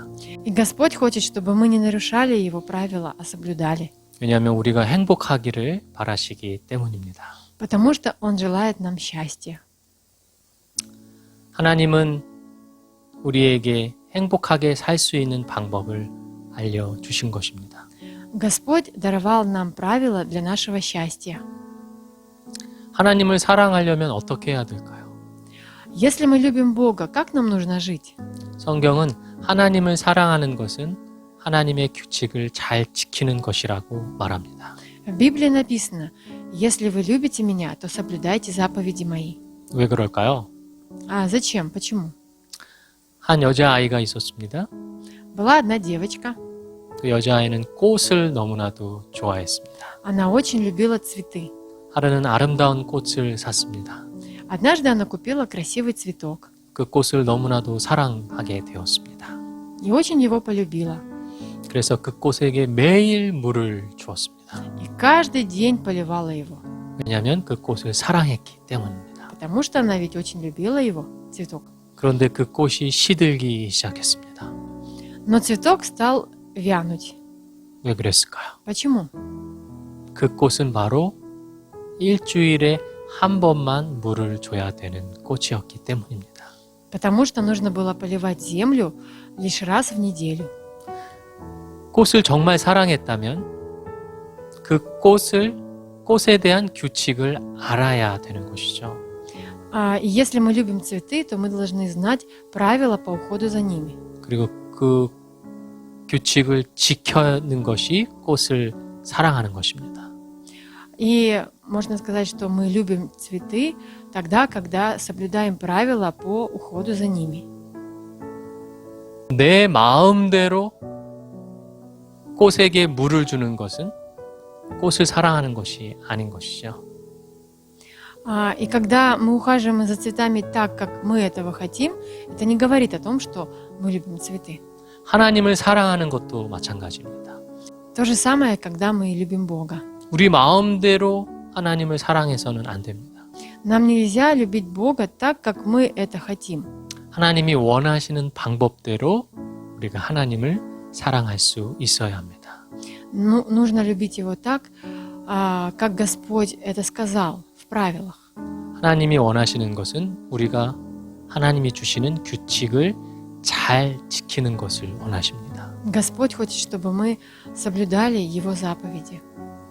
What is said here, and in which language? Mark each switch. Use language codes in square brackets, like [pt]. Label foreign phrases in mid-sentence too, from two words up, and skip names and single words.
[ru] И Господь хочет, чтобы мы не нарушали Его правила, а соблюдали. [ko] 왜냐하면 우리가 행복하기를 바라시기 때문입니다. [ru] Потому что Он желает нам счастья. [ko] 하나님은 우리에게 행복하게 살 수 있는 방법을 알려주신 것입니다. [ru] Господь даровал нам правила для нашего счастья. [ko] 하나님을 사랑하려면 어떻게 해야 될까요? [ru] Если мы любим Бога, как нам нужно жить? [ko] 성경은 하나님을 사랑하는 것은 하나님의 규칙을 잘 지키는 것이라고 말합니다. [ru] В Библии написано: «Если вы любите Меня, то соблюдайте заповеди Мои». [ko] 왜 그럴까요? [ru] Зачем? Почему? [ko] 한 여자아이가 있었습니다. [ru] Была одна девочка. [ko] 그 여자아이는 꽃을 너무나도 좋아했습니다. [ru] Она очень любила цветы. [ko] 하루는 아름다운 꽃을 샀습니다. [ru] Однажды она купила красивый цветок [ko] 그 꽃을 너무나도 사랑하게 되었습니다. [ru] и очень его полюбила. [ko] 그래서 그 꽃에게 매일 물을 주었습니다. [ru] И каждый день поливала его, [ko] 왜냐하면 그 꽃을 사랑했기 때문입니다. [ru] потому что она ведь очень любила его, цветок. [ko] 그런데 그 꽃이 시들기 시작했습니다. [ru] Но цветок стал вянуть. [ko] 왜 그랬을까요? [ru] Почему? [ko] 그 꽃은 바로 일주일에 한 번만 물을 줘야 되는 꽃이었기 때문입니다. [ru] Потому что нужно было поливать землю лишь раз в неделю. [ko] 꽃을 정말 사랑했다면 그 꽃에 대한 규칙을 알아야 되는 것이죠. [ru] И если мы любим цветы, то мы должны знать правила по уходу за ними. [ko] 그리고 그 규칙을 지키는 것이 꽃을 사랑하는 것입니다. [ru] И можно сказать, что мы любим цветы тогда, когда соблюдаем правила по уходу за ними. [ko] 내 마음대로 꽃에게 물을 주는 것은 꽃을 사랑하는 것이 아닌 것이죠. [ru] И когда мы ухаживаем за цветами так, как мы этого хотим, это не говорит о том, что мы любим цветы. [ko] 하나님을 사랑하는 것도 마찬가지입니다. [ru] То же самое, когда мы любим Бога. [ko] 우리 마음대로 하나님을 사랑해서는 안 됩니다. [ru] Нам нельзя любить Бога так, как мы это хотим. [ko] 하나님이 원하시는 방법대로 우리가 하나님을 사랑할 수 있어야 합니다. [ru] Нужно любить Его так, как Господь это сказал в правилах. [ko] 하나님이 원하시는 것은 우리가 하나님이 주시는 규칙을 잘 지키는 것을 원하십니다. [ru] Господь хочет, чтобы мы соблюдали Его заповеди.